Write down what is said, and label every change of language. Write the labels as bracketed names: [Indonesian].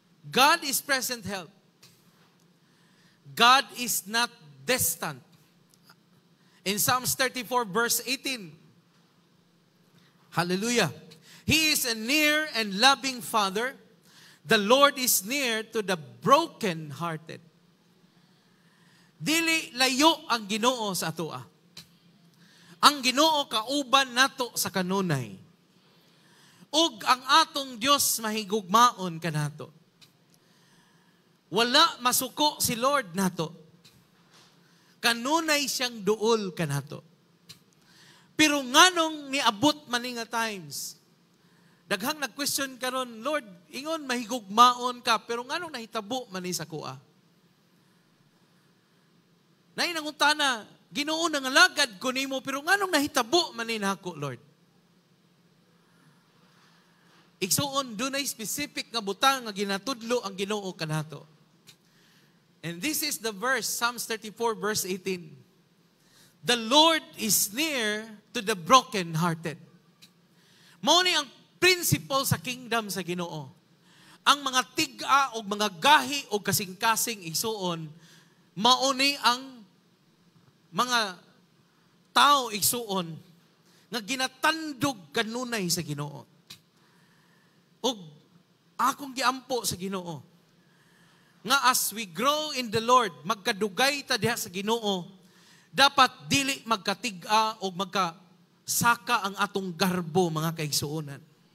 [English] God is present help. God is not distant. In Psalms 34 verse 18, hallelujah. He is a near and loving Father. The Lord is near to the broken-hearted. [Cebuano] Dili layo ang Ginoo sa atoa. Ang Ginoo kauban nato sa kanunay. Ug ang atong Dios mahigugmaon kanato. Wala masuko si Lord nato. Kanunay siyang duol kanato. Pero nganong niabot man nga times, daghang nag-question karon, Lord, ingon mahigugmaon ka, pero nganong nahitabo man ni sa kuha? Nay nangutana, Ginoo nangalagad ko nimo, pero nganong nahitabo man ni nako, Lord? Igsuon dunay specific nga butang nga ginatudlo ang Ginoo kanato. [English] And this is the verse, Psalms 34 verse 18. The Lord is near to the broken-hearted. [Cebuano] Mao ni ang principle sa kingdom sa Ginoo. Ang mga tiga o mga gahi o kasing-kasing igsuon, mao ni ang mga tao igsuon nga ginatandog kanunay sa Ginoo. Og akong giampo sa Ginoo nga [English] as we grow in the Lord, [Cebuano] magkadugay ta diha sa Ginoo, dapat dili magkatiga o magkasaka ang atong garbo, mga kaigsuonan.